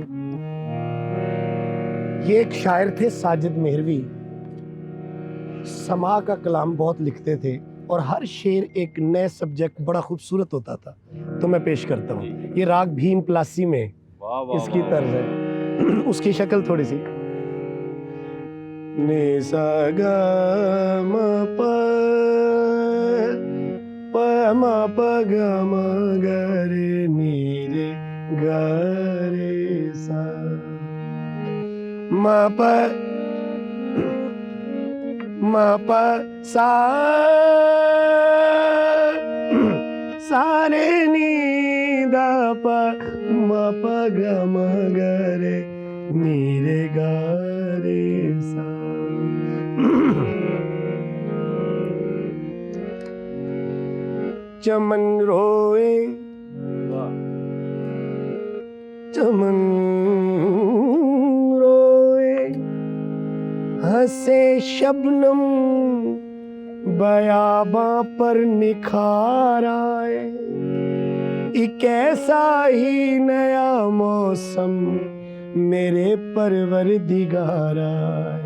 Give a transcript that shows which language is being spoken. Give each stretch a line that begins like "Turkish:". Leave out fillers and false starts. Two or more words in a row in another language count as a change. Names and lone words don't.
Hindi: ये एक शायर थे साजिद मेहरवी, समा का कलाम बहुत लिखते थे और हर शेर एक नए सब्जेक्ट बड़ा खूबसूरत होता था। तो मैं पेश करता हूँ, ये राग भीम प्लासी में इसकी तर्ज है। उसकी शक्ल थोड़ी सी ने सा गा म प प म प ग म ग रे नी रे ग रे सा म प सा सा रे नी द प म प ग म ग रे नी रे ग रे सा। चमन रोए चमन रोए हंसे शबनम बयाबां पर निखार आए, एक ऐसा ही नया मौसम मेरे परवरदिगार आए।